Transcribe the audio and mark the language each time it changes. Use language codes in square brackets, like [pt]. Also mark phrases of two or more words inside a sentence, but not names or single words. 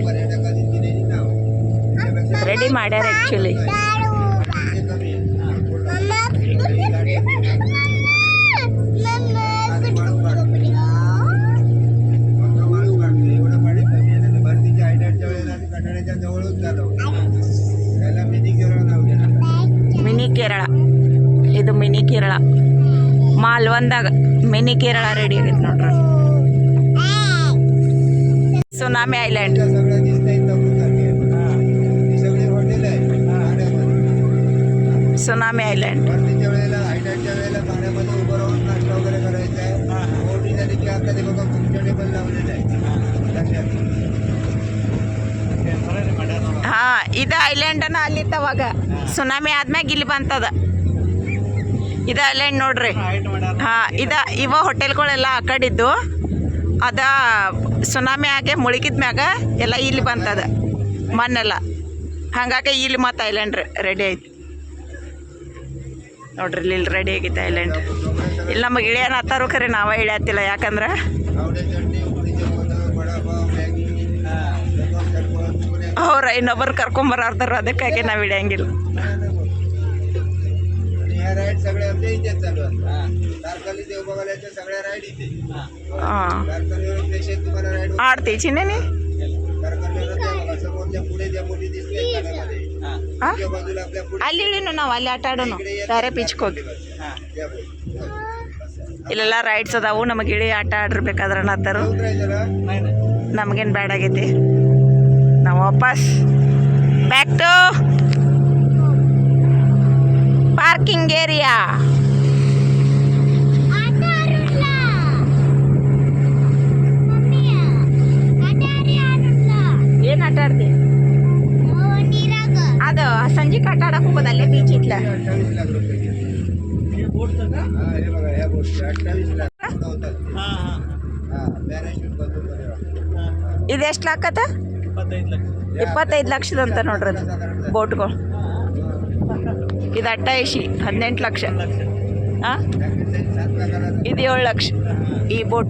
[mr] पर्यटकांनी दिलेली नाव [kn] ರೆಡಿ ಮಾಡ್ಯಾರ ಆ್ಯಕ್ಚುಲಿ [mr] भरतीच्या हायलाइटच्या वेळेला कटाड्याच्या जवळच झालं त्याला मिनी केरळ नाव दिलं [kn] ಮಿನಿ ಕೇರಳ ಇದು ಮಿನಿ ಕೇರಳ ಮಾಲ್ವಂದಾಗ ಮಿನಿ ಕೇರಳ ರೆಡಿ ಆಗೈತೆ ನೋಡ್ರಿ ಸುನಾಮಿ ಐಲ್ಯಾಂಡ್ [mr] सगळं दिसतंय तंबूसारखे ही सगळी हॉटेल आहे पाण्यामध्ये सुनामी आयलँड भरतीच्या वेळेला हायलाइटच्या वेळेला पाण्यामध्ये उभं राहून नाश्ता वगैरे करायचा आहे मोठी झाली की आता ते बघा तुमच्या टेबल लावलेलं आहे लक्षात [kn] ಹಾಂ ಇದು ಐಲ್ಯಾಂಡನ ಅಲ್ಲಿತ್ತು ಅವಾಗ ಸುನಾಮಿ ಆದ್ಮ್ಯಾಗ ಇಲ್ಲಿ ಬಂತದ ಇದು ಐಲ್ಯಾಂಡ್ ನೋಡ್ರಿ ಹಾಂ ಇವ ಹೋಟೆಲ್ಗಳೆಲ್ಲ ಆ ಕಡಿದ್ದು ಅದ ಸುನಾಮಿ ಆಗಿ ಮುಳುಗಿದ ಮ್ಯಾಗ ಎಲ್ಲ ಇಲ್ಲಿ ಬಂತದ ಮಣ್ಣೆಲ್ಲ ಹಂಗಾಗಿ ಇಲ್ಲಿ ಮತ್ತೆ ಐಲ್ಯಾಂಡ್ ರೆಡಿ ಐತಿ ನೋಡ್ರಿ ಇಲ್ಲಿ ರೆಡಿ ಆಗೈತೆ ಐಲ್ಯಾಂಡ್. ಇಲ್ಲಿ ನಮಗೆ ಇಳಿಯೋಣ ಹತ್ತಾರು ಖರೆ ನಾವೇ ಇಳಿಯತ್ತಿಲ್ಲ, ಯಾಕಂದ್ರೆ [mr] आवडे चटणी उकडीचे मोदक वडापाव मॅगी [kn] ಅವ್ರ ಇನ್ನೊಬ್ಬರು ಕರ್ಕೊಂಬರಾರ್ದಾರ, ಅದಕ್ಕಾಗಿ ನಾವು ಇಳಿಯಂಗಿಲ್ಲ. [mr] आणि ह्या राईड सगळ्या आमच्या इथेच चालू असतात. तारकर्ली देव बघायच्या सगळ्या राईड इथे. [kn] ಹಾಂ [mr] तारकर्लीवर प्रेक्षक तुम्हाला राईड [kn] ಆಡ್ತಿ ಚಿನ್ನೇನಿ [mr] तारकर्लीवर त्या बघा समोरच्या पुढे ज्या मोठी दिसते कानामध्ये. [kn] ಹಾಂ [mr] त्या बाजूला आपल्या पुढे [kn] ಅಲ್ಲಿ ಇಳಿನು ನಾವು ಅಲ್ಲಿ ಆಟ ಆಡೋನು ಬೇರೆ ಬೀಚ್ಗೆ ಹೋಗಿ. [mr] त्या बोल. [kn] ಇಲ್ಲೆಲ್ಲ ರೈಡ್ಸ್ ಅದಾವು, ನಮಗೆ ಇಳಿ ಆಟ ಆಡಿರ್ಬೇಕಾದ್ರೆ ಅನ್ನತ್ತಾರು. [mr] उतरायचं ना? [kn] ನಮಗೇನು ಬ್ಯಾಡ್ ಆಗೈತಿ, ನಾವು ವಾಪಸ್ [en] back to parking area. [kn] ಆಟ ಆಡಲ್ಲ ಮಮ್ಮಿ, ಆಟ ಆಡಲ್ಲ. ಏನು ಆಟ ಆಡ್ತಿ? ನೀರಾಗ ಅದು ಸಂಜೆ ಆಟ ಆಡಕ್ಕೆ ಹೋಗೋದು ಅಲ್ಲೇ ಬೀಚ್ ಇತ್ಲ. [mr] 28 लाख रुपये घेतले. हा, हे बघा ह्या गोष्टी 28 लाख होतात. हा, पॅराशूट बंदूक वगैरे. [kn] ಇದು ಎಷ್ಟು ಲಾಕತ್ತ? 25 ಲಕ್ಷದಂತ ನೋಡ್ರಿ ಅದು ಬೋಟ್ಗಳು. ಇದು 18 ಲಕ್ಷ. ಹಾಂ, ಇದು 7 ಲಕ್ಷ ಈ ಬೋಟ್.